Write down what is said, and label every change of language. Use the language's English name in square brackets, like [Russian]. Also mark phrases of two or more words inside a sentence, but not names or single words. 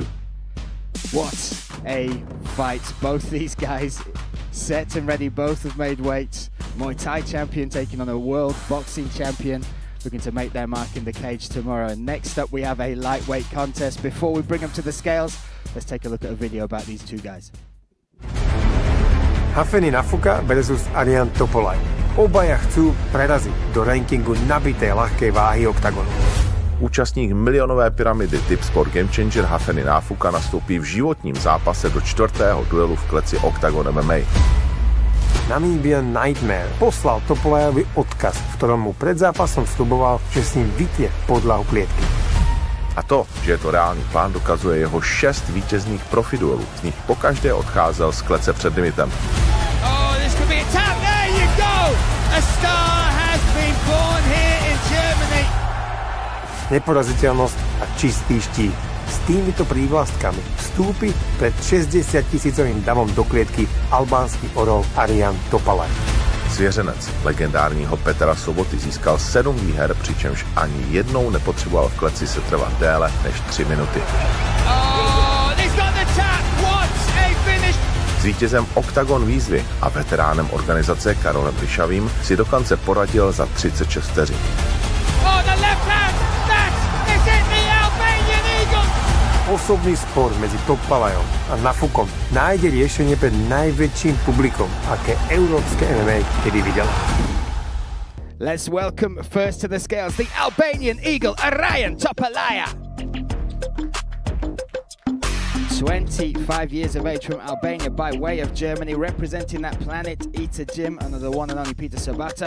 [English] What a fight. Both these guys set and ready. Both have made weight. Muay Thai champion taking on a world boxing champion, looking to make their mark in the cage tomorrow. And next up, we have a lightweight contest. Before we bring them to the scales, let's take a look at a video about these two guys. Hafeni Nafuka versus Arian Topolaj. [Slovak] Obaja chcú preraziť do rankingu nabitej ľahkej váhy Oktagonu. [Czech] Účastník milionové pyramidy Tip Sport Game Changer Hafeni Nafuka nastoupí v životním zápase do 4. duelu v kleci Oktagon MMA. [Slovak] Namibian Nightmare poslal Topolajovi odkaz, v ktorom mu pred zápasom sľuboval, že s ním vytrie podlahu klietky. [Czech] A to, že je to reálný plán, dokazuje jeho 6 vítězných profiduelů. Z nich pokaždé odcházel z klece před limitem. [English] Oh, this could be a tap. There you go. A star has been born here in Germany. [Slovak] Neporaziteľnosť a čistý štít. S týmito prívlastkami vstúpi pred 60 000 davom do klietky albánsky orol Arian Topolaj. [Czech] Svěřenec legendárního Petra Soboty získal 7 výher, přičemž ani jednou nepotřeboval v kleci se trvat déle než 3 minuty. S vítězem Oktagon výzvy a veteránem organizace Karolem Ryšavým si dokonce poradil za 36 vteřin. [Slovak] Osobný spor medzi Topolajom a Nafukom nájde riešenie pred najväčším publikom, aké európske MMA kedy videla. [English] Let's welcome first to the scales the Albanian Eagle, Arian Topolaj. 25 years of age from Albania by way of Germany, representing that Planet Eater gym under the one and only Peter Sabata.